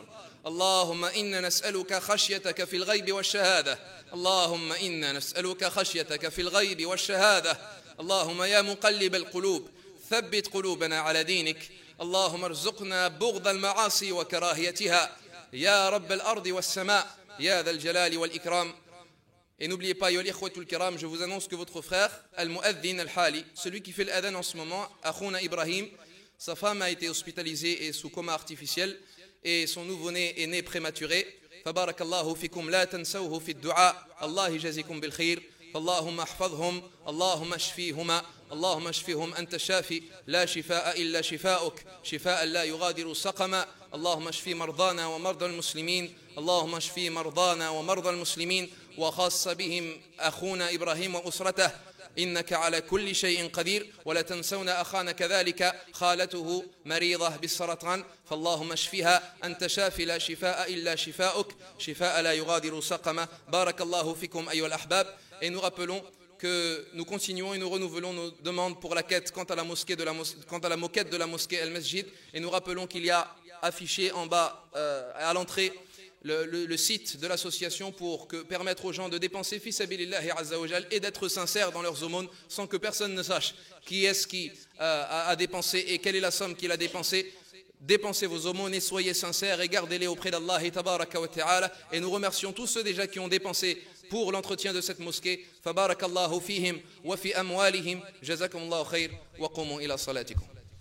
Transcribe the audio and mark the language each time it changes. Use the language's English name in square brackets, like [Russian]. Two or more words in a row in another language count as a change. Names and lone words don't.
[Arabic] اللهم إنا نسألك خشيتك في الغيب والشهادة. اللهم إنا نسألك خشيتك في الغيب والشهادة. اللهم يا مقلب القلوب ثبت قلوبنا على دينك. اللهم ارزقنا بغض المعاصي وكراهيتها يا رب الأرض والسماء يا ذا الجلال والإكرام. [French] Et n'oubliez pas, [Arabic] يا الإخوة الكرام, [French] je vous annonce que votre frère, [Arabic] المؤذن الحالي, [French] celui qui fait l'adhan en ce moment, Akhouna Ibrahim, sa femme a été hospitalisée et sous coma artificiel, et son nouveau-né est né prématuré. [Arabic] فبارك الله فيكم لا تنسوه في الدعاء الله يجزيكم بالخير. فاللهم احفظهم اللهم اشفيهما اللهم اشفهم أنت شافي لا شفاء إلا شفاؤك شفاء لا يغادر سقما. اللهم اشفي مرضانا ومرضى المسلمين اللهم اشفي مرضانا ومرضى المسلمين وخاص بهم أخونا إبراهيم وأسرته إنك على كل شيء قدير. ولا تنسون أخانا كذلك خالته مريضة بالسرطان فاللهم اشفها أنت شافي لا شفاء إلا شفاؤك شفاء لا يغادر سقما. بارك الله فيكم أيها الأحباب. [French] Et nous rappelons que nous continuons et nous renouvelons nos demandes pour la quête quant à la moquette de la mosquée Al-Masjid. Et nous rappelons qu'il y a affiché en bas à l'entrée le site de l'association pour permettre aux gens de dépenser [Arabic] في سبيل الله عز وجل [French] et d'être sincères dans leurs aumônes sans que personne ne sache qui est-ce qui a dépensé et quelle est la somme qu'il a dépensée. Dépensez vos aumônes et soyez sincères et gardez-les auprès d'Allah [Arabic] تبارك وتعالى. [French] Et nous remercions tous ceux déjà qui ont dépensé pour l'entretien de cette mosquée. [Arabic] فبارك الله فيهم وفي أموالهم جزاكم الله خير وقوموا إلى صلاتكم.